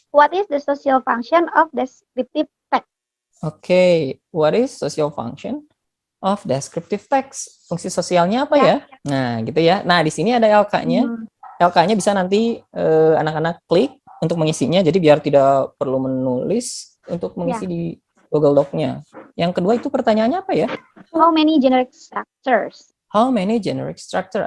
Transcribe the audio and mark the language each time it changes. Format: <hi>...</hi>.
<en>What is the social function of descriptive text?</en> <id>Oke.</id> <en>What is social function of descriptive text?</en> <id>Fungsi sosialnya apa ya? Nah, gitu ya. Nah, di sini ada LK-nya. LK-nya bisa nanti anak-anak klik untuk mengisinya. Jadi biar tidak perlu menulis untuk mengisi di Google Doc-nya. Yang kedua itu pertanyaannya apa ya?</id> <en>How many generic structures? How many generic structure?</en>